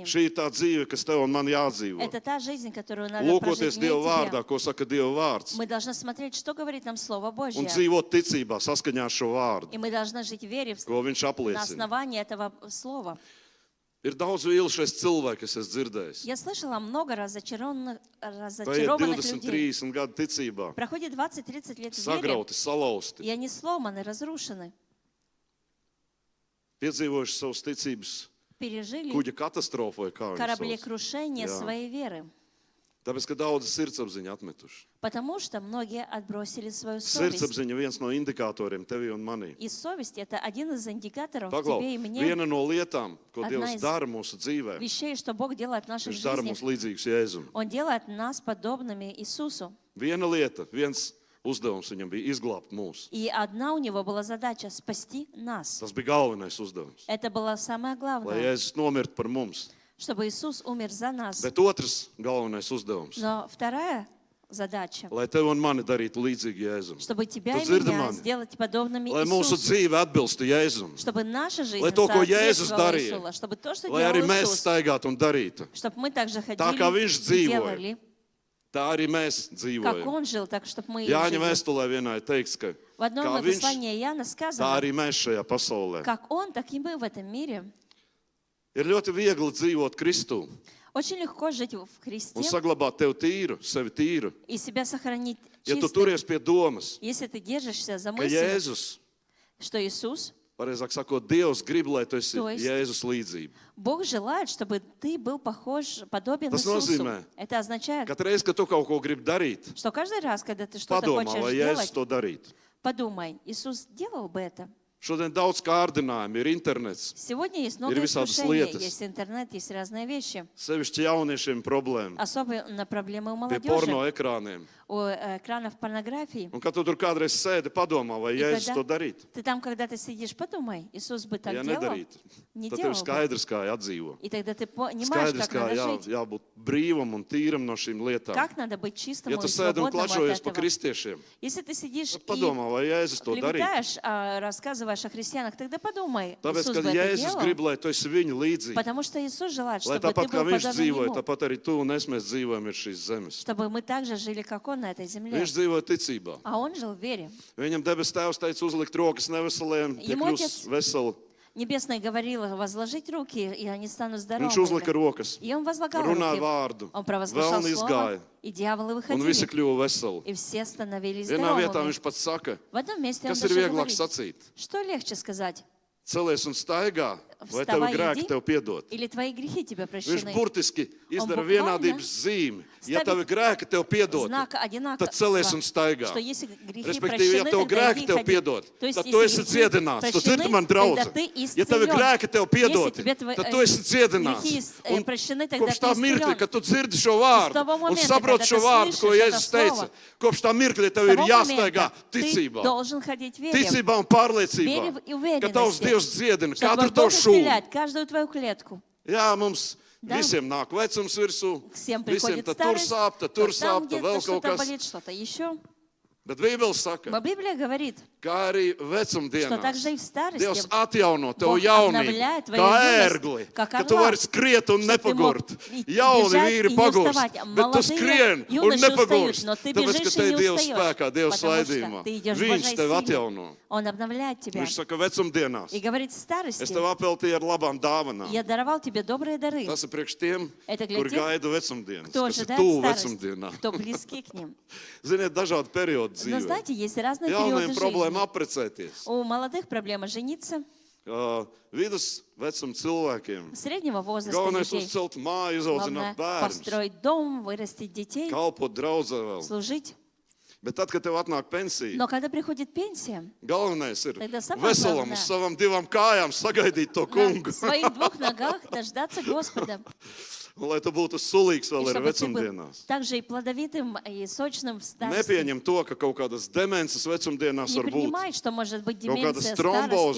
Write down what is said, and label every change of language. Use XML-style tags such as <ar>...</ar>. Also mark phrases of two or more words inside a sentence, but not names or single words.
<lv>Šī ir tā dzīve, kas tev un man jādzīvo.</lv> <ru>Это та жизнь, которую надо</ru> <lv>Lūkoties</lv> <ru>прожить мне</ru> <lv>Dieva</lv> <ru>и</ru> <lv>vārdā,</lv> <ru>тебе.</ru> <lv>ko saka Dieva vārds.</lv> <ru>Мы должны смотреть, что говорит нам Слово Божье.</ru> <lv>Un dzīvot ticībā saskaņā ar šo vārdu,</lv> <ru>И мы должны жить в вере</ru> <lv>ko viņš</lv> <ru>на</ru> <lv>apliecina.</lv> <ru>основании этого Слова.</ru> <lv>Ir daudz vīlušies cilvēki, kas es dzirdējis.</lv> <ru>Я слышала много</ru> <lv>Paiet</lv> <ru>разочарованных</ru> <lv>20,</lv> <ru>людей.</ru> <lv>30 gadu ticībā.</lv> <ru>Проходит 20-30 лет в вере,</ru> <lv>Sagrauti, salauzti.</lv> <ru>и они сломаны, разрушены.</ru> <lv>Piedzīvojuši savas ticības</lv> <ru>Пережили</ru> <lv>kuģa katastrofu vai kā viņi sauc.</lv> <ru>кораблекрушение</ru> <lv>Jā.</lv> <ru>своей веры.</ru> <lv>Tāpēc, ka daudzi sirdsapziņu atmetuši.</lv> <ru>Потому что многие отбросили свою совесть.</ru> <lv>Sirdsapziņa viens no indikatoriem tevi un manī.</lv> <ru>И совесть – это один из индикаторов</ru> <lv>Paglau,</lv> <ru>тебе и мне,</ru> <lv>viena no lietām, ko</lv> <ru>Одна</ru> <lv>Dievs</lv> <ru>из</ru> <lv>dara mūsu dzīvē,</lv> <ru>вещей, что Бог делает в наших</ru> <lv>viņš dara</lv> <ru>жизнях.</ru> <lv>mūs līdzīgus Jēzum.</lv> <ru>Он делает нас подобными Иисусу.</ru> <lv>Viena lieta, viens uzdevums viņam bija izglābt mūs.</lv> <ru>И одна у него была задача – спасти нас.</ru> <lv>Tas bija galvenais uzdevums.</lv> <ru>Это было самое</ru> <lv>Lai</lv> <ru>главное,</ru> <lv>Jēzus nomirtu par mums.</lv> <ru>чтобы Иисус умер за нас.</ru> <lv>Bet otrs galvenais uzdevums,</lv> <ru>Но вторая задача,</ru> <lv>lai tevi un mani darītu līdzīgi Jēzum.</lv> <ru>чтобы тебя</ru> <lv>Tu</lv> <ru>и</ru> <lv>dzirdi</lv> <ru>меня</ru> <lv>mani?</lv> <ru>сделать подобными</ru> <lv>Lai mūsu</lv> <ru>Иисусу.</ru> <lv>dzīve atbilstu Jēzum.</lv> <ru>Чтобы наша жизнь</ru> <lv>Lai to, ko Jēzus</lv> <ru>соответствовала</ru> <lv>darīja,</lv> <ru>Иисусу. Чтобы то, что</ru> <lv>lai arī</lv> <ru>делал</ru> <lv>mēs</lv> <ru>Иисус,</ru> <lv>staigātu un darītu.</lv> <ru>чтобы мы также</ru> <lv>kā</lv> <ru>ходили</ru> <lv>viņš</lv> <ru>и</ru> <lv>dzīvoja.</lv> <ru>делали,</ru> <lv>Tā arī mēs</lv> <ru>как</ru> <lv>dzīvojam.</lv> <ru>Он жил, так, чтобы мы и</ru> <lv>Jāņa</lv> <ru>жили.</ru> <lv>vēstulē vienā ir teikts, ka</lv> <ru>В одном</ru> <lv>kā viņš,</lv> <ru>послании Иоанна</ru> <lv>tā</lv> <ru>сказано,</ru> <lv>arī mēs šajā pasaulē.</lv> <ru>как Он, так и мы в этом мире.</ru> <lv>Ir ļoti viegli dzīvot Kristū</lv> <ru>Очень легко жить в</ru> <lv>un</lv> <ru>Христе</ru> <lv>saglabāt tevi tīru, sevi tīru.</lv> <ru>и себя сохранить</ru> <lv>Ja tu</lv> <ru>чистым.</ru> <lv>turies pie domas,</lv> <ru>Если ты держишься за</ru> <lv>ka</lv> <ru>мысль,</ru> <lv>Jēzus,</lv> <ru>что Иисус,</ru> <lv>pareizāk sakot, Dievs grib, lai tu esi</lv> <ru>To есть-</ru> <lv>Jēzus līdzība.</lv> <ru>Бог желает, чтобы ты был похож, подобен</ru> <lv>Tas</lv> <ru>Иисусу.</ru> <lv>nozīmē,</lv> <ru>Это означает,</ru> <lv>Kad reiz, kad tu kaut ko gribi darīt,</lv> <ru>что каждый раз, когда ты что-то</ru> <lv>padomā,</lv> <ru>хочешь</ru> <lv>vai Jēzus</lv> <ru>делать,</ru> <lv>to darītu.</lv> <ru>подумай, Иисус делал бы это.</ru> <lv>Šodien daudz kārdinājumu, ir internets,</lv> <ru>Сегодня есть много</ru> <lv>visādas</lv> <ru>искушений,</ru> <lv>lietas.</lv> <ru>есть интернет, есть разные вещи.</ru> <lv>sevišķi jauniešiem problēma</lv> <ru>Особенно проблемы у</ru> <lv>pie</lv> <ru>молодежи,</ru> <lv>porno ekrāniem.</lv> <ru>у экранов порнографии.</ru> <lv>Un kad tu tur kādreiz sēdi, padomā, vai</lv> <ru>И</ru> <lv>Jēzus</lv> <ru>когда</ru> <lv>to darītu.</lv> <ru>ты там, когда ты сидишь, подумай, Иисус бы так</ru> <lv>Ja</lv> <ru>делал,</ru> <lv>nedarītu,</lv> <ru>не</ru> <lv>tad tev</lv> <ru>делал бы.</ru> <lv>skaidrs, kā jādzīvo.</lv> <ru>И тогда ты понимаешь,</ru> <lv>Skaidrs,</lv> <ru>как</ru> <lv>kā</lv> <ru>надо жить,</ru> <lv>jābūt brīvam un tīram no šīm lietām.</lv> <ru>как надо быть чистым</ru> <lv>Ja</lv> <ru>и</ru> <lv>tu sēdi un</lv> <ru>свободным от</ru> <lv>klačojies pa</lv> <ru>этого.</ru> <lv>kristiešiem,</lv> <ru>Если ты сидишь</ru> <lv>tad</lv> <ru>и</ru> <lv>padomā, vai Jēzus to darītu.</lv> <ru>клеветаешь, рассказываешь о христианах, тогда подумай,</ru> <lv>Tāpēc,</lv> <ru>Иисус</ru> <lv>kad</lv> <ru>бы это</ru> <lv>Jēzus grib,</lv> <ru>делал,</ru> <lv>lai tu esi viņa līdzīgs,</lv> <ru>потому что Иисус желает,</ru> <lv>lai</lv> <ru>чтобы ты</ru> <lv>tāpat kā</lv> <ru>был</ru> <lv>viņš</lv> <ru>подобен</ru> <lv>dzīvoja,</lv> <ru>Ему,</ru> <lv>tāpat arī tu un es mēs dzīvojam ir šīs zemes.</lv> <ru>чтобы мы также жили, как Он на этой земле.</ru> <lv>Viņš dzīvoja ticībā.</lv> <ru>А Он жил в вере.</ru> <lv>Viņam debes tēvs teica uzlikt rokas neveseliem, tie</lv> <ru>Ему</ru> <lv>kļūs</lv> <ru>отец</ru> <lv>veseli.</lv> <ru>Небесный говорил возложить руки, и они станут</ru> <lv>Viņš uzlika</lv> <ru>здоровыми.</ru> <lv>rokas,</lv> <ru>И Он возлагал</ru> <lv>runāja</lv> <ru>руки.</ru> <lv>vārdu,</lv> <ru>Он провозглашал</ru> <lv>vēlni izgāja,</lv> <ru>слово, и дьяволы</ru> <lv>un visi</lv> <ru>выходили.</ru> <lv>kļuva veseli.</lv> <ru>И все становились</ru> <lv>Vienā vietā</lv> <ru>здоровыми.</ru> <lv>viņš pats saka,</lv> <ru>В одном месте Он</ru> <lv>kas ir</lv> <ru>даже</ru> <lv>vieglāk</lv> <ru>говорит,</ru> <lv>sacīt.</lv> <ru>что легче сказать?</ru> <lv>Celies un staigā, vai tavi</lv> <ru>вставай,</ru> <lv>grēki</lv> <ru>иди,</ru> <lv>tev piedot?</lv> <ru>или твои грехи тебе</ru> <lv>Viņš</lv> <ru>прощены.</ru> <lv>burtiski izdara</lv> <ru>bukvalno</ru> <lv>vienādības zīmi. Ja</lv> <ru>stavit</ru> <lv>tavi grēki tev piedot,</lv> <ru>Знак одинаково,</ru> <lv>tad celies un staigā.</lv> <ru>что если грехи</ru> <lv>Respektīvi, ja</lv> <ru>прощены,</ru> <lv>tev</lv> <ru>тогда</ru> <lv>grēki</lv> <ru>иди</ru> <lv>tev</lv> <ru>ходи.</ru> <lv>piedod,</lv> <ru>То есть,</ru> <lv>tad</lv> <ru>если</ru> <lv>tu esi</lv> <ru>грехи</ru> <lv>dziedināts. Tu</lv> <ru>прощены,</ru> <lv>dzirdi man,</lv> <ru>тогда</ru> <lv>draugs?</lv> <ru>ты</ru> <lv>Ja tavi</lv> <ru>исцелен.</ru> <lv>grēki tev</lv> <ru>Если</ru> <lv>piedoti,</lv> <ru>тебе</ru> <lv>tad tu esi dziedināts.</lv> <ru>грехи</ru> <lv>Un</lv> <ru>прощены, тогда</ru> <lv>kopš</lv> <ru>ты</ru> <lv>tā mirkļa,</lv> <ru>исцелен.</ru> <lv>kad tu dzirdi šo</lv> <ru>С</ru> <lv>vārdu</lv> <ru>того</ru> <lv>un</lv> <ru>момента,</ru> <lv>saproti</lv> <ru>когда</ru> <lv>šo</lv> <ru>ты</ru> <lv>vārdu, ko</lv> <ru>слышишь</ru> <lv>Jēzus</lv> <ru>это</ru> <lv>teica,</lv> <ru>слово,</ru> <lv>kopš tā mirkļa</lv> <ru>С</ru> <lv>tev ir</lv> <ru>того</ru> <lv>jāstaigā</lv> <ru>момента ты</ru> <lv>ticībā.</lv> <ru>должен ходить вере.</ru> <lv>Ticībā un pārliecībā,</lv> <ru>Вере и уверенности,</ru> <lv>ka tavs Dievs dziedina</lv> <ru>что</ru> <lv>katru</lv> <ru>твой Бог</ru> <lv>tavu šūnu.</lv> <ru>исцеляет каждую твою клетку.</ru> <lv>Jā, mums</lv> <ru>Да.</ru> <lv>visiem nāk vecums virsū,</lv> <ru>Всем</ru> <lv>visiem</lv> <ru>приходит</ru> <lv>tad tur</lv> <ru>старость,</ru> <lv>sāp, tad</lv> <ru>то</ru> <lv>tur</lv> <ru>там</ru> <lv>sāp, tad</lv> <ru>где-то</ru> <lv>vēl kaut</lv> <ru>что-то</ru> <lv>kas.</lv> <ru>болит, что-то еще.</ru> <lv>Bet Bībele saka,</lv> <ru>Но Библия говорит,</ru> <lv>kā arī</lv> <ru>что</ru> <lv>vecumdienās</lv> <ru>также и в старости</ru> <lv>Dievs atjauno tev</lv> <ru>Бог</ru> <lv>jaunību,</lv> <ru>обновляет твою</ru> <lv>kā</lv> <ru>юность,</ru> <lv>ērgli,</lv> <ru>как</ru> <lv>ka tu</lv> <ru>орла,</ru> <lv>vari skriet un</lv> <ru>что ты мог</ru> <lv>nepagurt.</lv> <ru>и</ru> <lv>Jauni</lv> <ru>бежать</ru> <lv>vīri</lv> <ru>и не</ru> <lv>pagurst,</lv> <ru>уставать.</ru> <lv>bet tu</lv> <ru>Молодые</ru> <lv>skrien un</lv> <ru>юноши устают,</ru> <lv>nepagurst,</lv> <ru>но ты</ru> <lv>tāpēc, ka</lv> <ru>бежишь</ru> <lv>te</lv> <ru>и</ru> <lv>ir</lv> <ru>не</ru> <lv>Dievs</lv> <ru>устаешь,</ru> <lv>spēkā, Dievs</lv> <ru>потому что</ru> <lv>svaidījumā.</lv> <ru>ты идешь в</ru> <lv>Viņš</lv> <ru>Божьей</ru> <lv>tev</lv> <ru>силе.</ru> <lv>atjauno.</lv> <ru>Он обновляет тебя.</ru> <lv>Viņš saka, vecumdienās,</lv> <ru>И говорит, в</ru> <lv>es</lv> <ru>старости</ru> <lv>tev apeltīju ar labām dāvanām.</lv> <ru>я даровал тебе добрые дары,</ru> <lv>Tas ir priekš tiem,</lv> <ru>Это для</ru> <lv>kur</lv> <ru>тех,</ru> <lv>gaida vecumdienas,</lv> <ru>кто</ru> <lv>kas ir</lv> <ru>ожидает</ru> <lv>tuvu</lv> <ru>старости,</ru> <lv>vecumdienām.</lv> <ru>кто близки к ним.</ru> <lv>Ziniet, dažādi periodi</lv> <ru>Но</ru> <lv>dzīvē.</lv> <ru>знаете, есть разные</ru> <lv>Jauniem</lv> <ru>периоды</ru> <lv>problēma</lv> <ru>жизни.</ru> <lv>apprecēties.</lv> <ru>У молодых проблема жениться,</ru> <lv>Vidus vecuma cilvēkiem.</lv> <ru>среднего возраста</ru> <lv>Galvenais</lv> <ru>людей.</ru> <lv>uzcelt māju,</lv> <ru>Главное</ru> <lv>izaudzināt bērnus,</lv> <ru>построить дом, вырастить детей,</ru> <lv>kalpot draudzē vēl.</lv> <ru>служить.</ru> <lv>Bet tad, kad tev atnāk pensija,</lv> <ru>Но когда приходит пенсия,</ru> <lv>galvenais ir</lv> <ru>Тогда самое</ru> <lv>veselam</lv> <ru>главное-</ru> <lv>uz savām divām kājām sagaidīt to</lv> <ru>на</ru> <lv>kungu.</lv> <ru>своих двух ногах дождаться Господа,</ru> <lv>Un lai tu būtu sulīgs</lv> <ru>и</ru> <lv>vēl ar</lv> <ru>чтобы ты был</ru> <lv>vecumdienās.</lv> <ru>также и плодовитым, и сочным в старости.</ru> <lv>Nepieņem to, ka kaut kādas demences vecumdienās</lv> <ru>Не</ru> <lv>var būt.</lv> <ru>принимай, что может быть</ru> <lv>Kaut kādas</lv> <ru>деменция</ru> <lv>trombozes,</lv>